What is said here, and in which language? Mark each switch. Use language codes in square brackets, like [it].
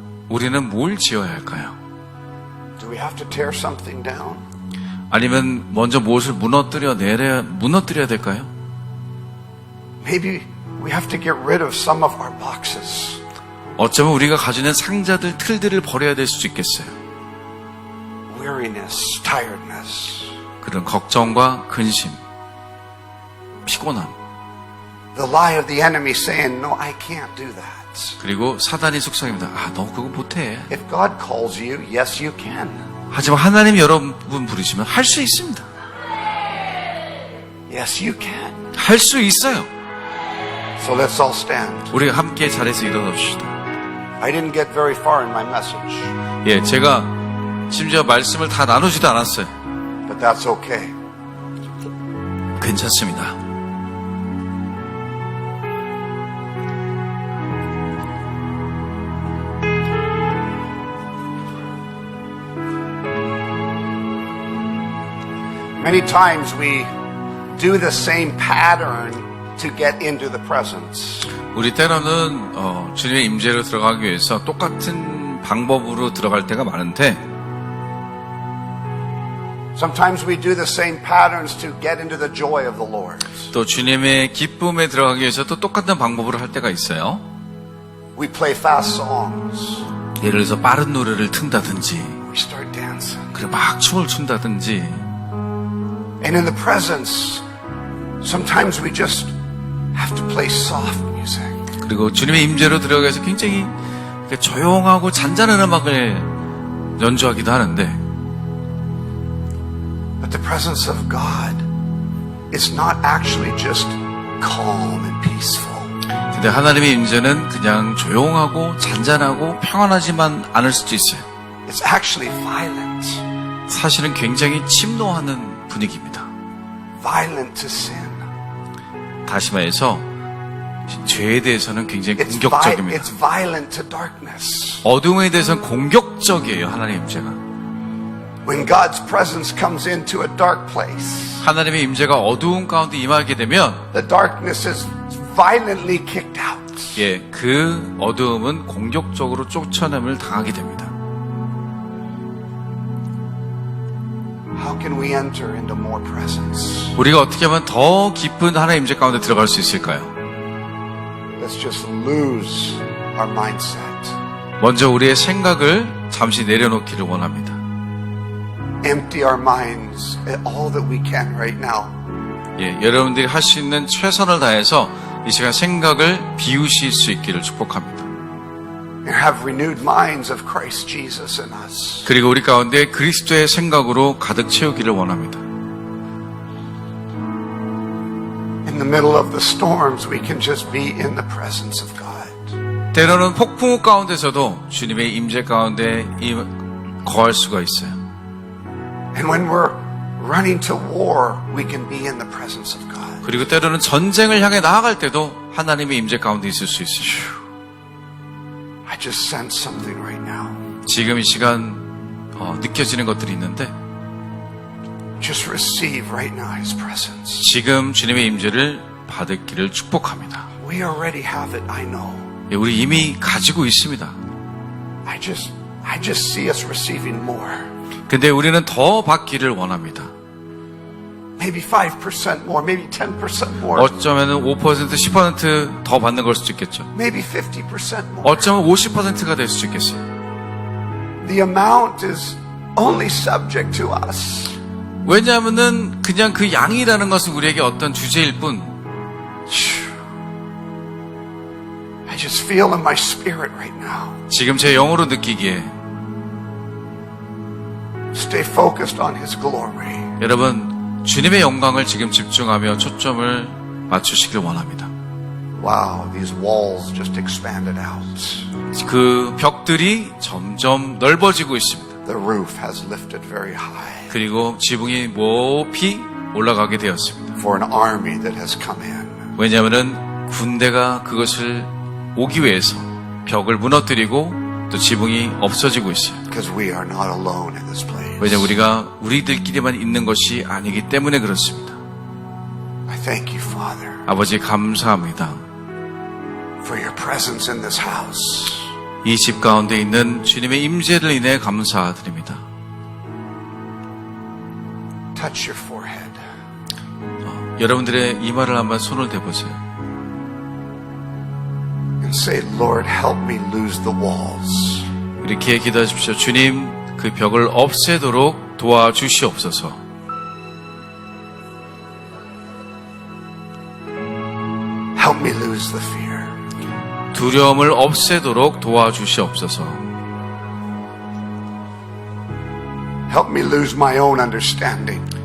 [ko] 우리는 뭘 지어야 할까요? [en] Do we have to tear something down? [ko] 아니면 먼저 무엇을 무너뜨려야 될까요? [en] Maybe we have to get rid of some of our boxes. [ko] 어쩌면 우리가 가지고 있는 상자들, 틀들을 버려야 될 수도 있겠어요. [en] Weariness, tiredness. [ko] 그런 걱정과 근심, 피곤함, [en] The lie of the enemy saying, no, I can't do that. [ko] 그리고 사단의 속삭입니다. 아, 너 그거 못해. [en] If God calls you, yes, you can. [ko] 하지만 하나님이 여러분 부르시면 할 수 있습니다. [en] Yes, you can. [ko] 할 수 있어요. [en] So let's all stand. [ko] 우리가 함께 자리에서 일어납시다. [en] I didn't get very far in my message, [ko] 예, 제가 심지어 말씀을 다 나누지도 않았어요. [en] but that's okay. [ko] 괜찮습니다. [en] Many times we do the same pattern to get into the presence. [ko] 우리 때로는 주님의 임재로 들어가기 위해서 똑같은 방법으로 들어갈 때가 많은데 [en] Sometimes we do the same patterns to get into the joy of the Lord. [ko] 또 주님의 기쁨에 들어가기 위해서 또 똑같은 방법으로 할 때가 있어요. [en] We play fast songs. [ko] 예를 들어서 빠른 노래를 튼다든지 [en] We start dancing. [ko] 그리고 막 춤을 춘다든지 [en] And in the presence, sometimes we just have to play soft music. [ko] 그리고 주님의 임재로 들어가기 위해서 굉장히 조용하고 잔잔한 음악을 연주하기도 하는데 [en] But the presence of God is not actually just calm and peaceful. [ko] 근데 하나님의 임재는 그냥 조용하고 잔잔하고 평안하지만 않을 수도 있어요. [en] It's actually violent. [ko] 사실은 굉장히 침노하는 분위기입니다. [en] Violent to sin. [ko] 다시 말해서 죄에 대해서는 굉장히 [en] It's [ko] 공격적입니다. [en] violent to darkness. [ko] 어둠에 대해서는 공격적이에요. 하나님의 임재가. [en] When God's presence comes into a dark place, [ko] 하나님의 임재가 어두운 가운데 임하게 되면 [en] the darkness is violently kicked out. [ko] 그 어두움은 공격적으로 쫓아냄을 당하게 됩니다. [en] How can we enter into more presence? [ko] 우리가 어떻게 하면 더 깊은 하나님의 임재 가운데 들어갈 수 있을까요? [en] Let's just lose our mindset. [ko] 먼저 우리의 생각을 잠시 내려놓기를 원합니다. [en] Empty our minds at all that we can right now. [ko] 여러분들이 할 수 있는 최선을 다해서 이 시간 생각을 비우실 수 있기를 축복합니다. [en] And have renewed minds of Christ Jesus in us. [ko] 그리고 우리 가운데 그리스도의 생각으로 가득 채우기를 원합니다. [en] In the middle of the storms, we can just be in the presence of God. [ko] 때로는 폭풍우 가운데서도 주님의 임재 가운데 거할 수가 있어요. [en] And when we're running to war, we can be in the presence of God. [ko] 그리고 때로는 전쟁을 향해 나아갈 때도 하나님의 임재 가운데 있을 수 있어요. [en] I just sense something right now. [ko] 지금 이 시간 느껴지는 것들이 있는데 [en] Just receive right now His presence. [ko] 지금 주님의 임재를 받기를 축복합니다. [en] We already have it, I know. [ko] 우리 이미 가지고 있습니다. [en] I just see us receiving more. [ko] 근데 우리는 더 받기를 원합니다. [en] Maybe 5% more, maybe 10% more, [ko] 어쩌면 5%, 10% 더 받는 걸 수도 있겠죠. [en] maybe 50% more. [ko] 어쩌면 50%가 될 수도 있겠어요. [en] The amount is only subject to us. [ko] 왜냐하면은 그냥 그 양이라는 것은 우리에게 어떤 주제일 뿐. [en] I just feel in my spirit right now. [ko] 지금 제 영으로 느끼기에 [en] Stay focused on His glory. [ko] 여러분 주님의 영광을 지금 집중하며 초점을 맞추시길 원합니다. [en] Wow, these walls just expanded out. [ko] 그 벽들이 점점 넓어지고 있습니다. [en] The roof has lifted very high [ko] 그리고 지붕이 높이 올라가게 되었습니다. [en] for an army that has come in. [ko] 왜냐하면 군대가 그것을 오기 위해서 벽을 무너뜨리고 또 지붕이 없어지고 있어요. [en] Because we are not alone in this place. [ko] 왜냐하면 우리가 우리들끼리만 있는 것이 아니기 때문에 그렇습니다. [en] I thank you, Father, [ko] 아버지 감사합니다. [en] for your presence in this house. [ko] 이 집 가운데 있는 주님의 임재를 인해 감사드립니다. [en] Touch your forehead. [ko] 여러분들의 이마를 한번 손을 대보세요. [en] And say, Lord, help me lose the walls. [ko] 이렇게 기도하십시오. 주님, 그 벽을 없애도록 도와주시옵소서. [en] Help me lose the fear. [ko] 두려움을 없애도록 도와주시옵소서. [en] Help me lose my own understanding.